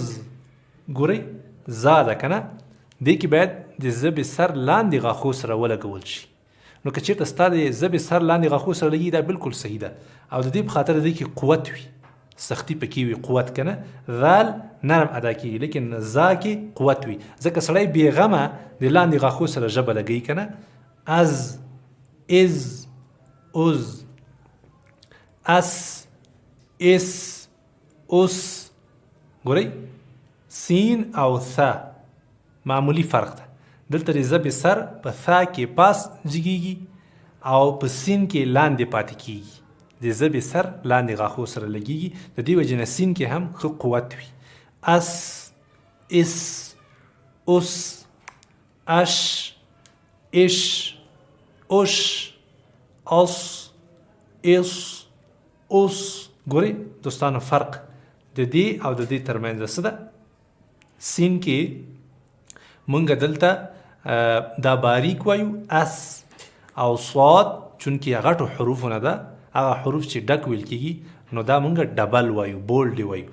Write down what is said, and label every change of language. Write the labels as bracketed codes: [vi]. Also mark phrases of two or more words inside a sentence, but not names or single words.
[ps] ګورئ زا ده که نه، دې کې باید د ژبې سر لاندې غاښو سره ولګول شي. نو که چېرته ستا د ژبې سر لاندې غاښو سره لګي دا بالکل صحیح ده او د دې په خاطر د دې کې قوت وي، سختی پکې وي، قوت که نه. ذال نرم ادا کېږي لیکن زا کې قوت وي، ځکه سړی بېغمه د لاندې غاښو سره ژبه لګوي که نه. از. از. اوز. اس. اس. اوس. ګورئ سین او ثا معمولی فرق ده. دلته د ژبې سر په ثا کې پاس جګیږي او په سین کې لاندې پاتې کیږي. د ژبې سر لاندې غاښو سره لګیږي، د دې وجې نه سین کې هم ښه قوت وي. اس. اس. اوس. اش، اش، اش، اس، اس، اوس. ګورئ دوستانو فرق د دې او د دې ترمنځ څه ده؟ سین کې مونږ دلته دا باریک وایو اس، او صاد چونکې غټو حروفونه ده هغه حروف چې ډک ویل کېږي نو دا مونږ ډبل وایو، بولډ وایو.